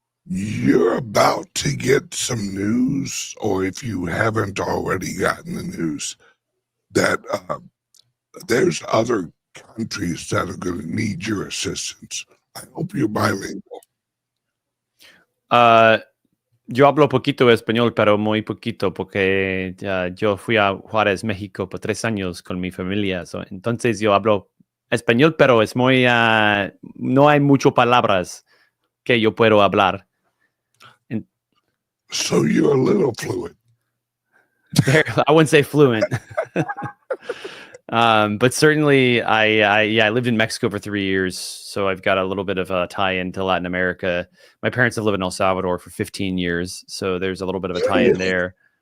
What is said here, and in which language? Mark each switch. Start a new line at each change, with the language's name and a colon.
English: You're about to get some news, or if you haven't already gotten the news, that there's other countries that are going to need your assistance. I hope you're bilingual.
Spanish: Yo hablo poquito español, pero muy poquito, porque yo fui a Juárez, México, por 3 años con mi familia. Entonces yo hablo español, pero es muy, no hay muchas palabras que yo puedo hablar.
English: So you're a little fluent. I wouldn't say fluent. But certainly I lived in Mexico for 3 years, so I've got a little bit of a tie into Latin America. My parents have lived in El Salvador for 15 years, so there's a little bit of a tie in there.